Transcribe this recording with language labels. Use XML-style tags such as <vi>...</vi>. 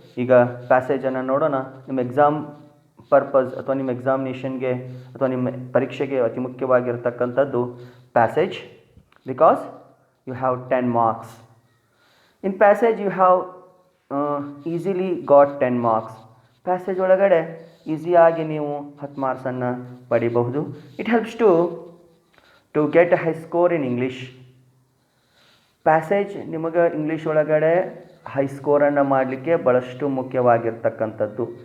<kn>ಈಗ ಪ್ಯಾಸೇಜನ್ನು ನೋಡೋಣ. ನಿಮ್ಮ ಎಕ್ಸಾಮ್ ಪರ್ಪಸ್ ಅಥವಾ ನಿಮ್ಮ ಎಕ್ಸಾಮಿನೇಷನ್ಗೆ ಅಥವಾ ನಿಮ್ಮ ಪರೀಕ್ಷೆಗೆ ಅತಿ ಮುಖ್ಯವಾಗಿರ್ತಕ್ಕಂಥದ್ದು passage,</kn> <en>Because you have 10 marks. In passage you have easily got 10 marks.</en> <kn>Passage ಒಳಗಡೆ ಈಸಿಯಾಗಿ ನೀವು 10 ಮಾರ್ಕ್ಸನ್ನು ಪಡಿಬಹುದು.</kn> <en>It helps to get high score in English.</en> <kn>Passage ನಿಮಗೆ ಇಂಗ್ಲೀಷ್ ಒಳಗಡೆ ಹೈ ಸ್ಕೋರನ್ನು ಮಾಡಲಿಕ್ಕೆ ಭಾಳಷ್ಟು ಮುಖ್ಯವಾಗಿರ್ತಕ್ಕಂಥದ್ದು.</kn>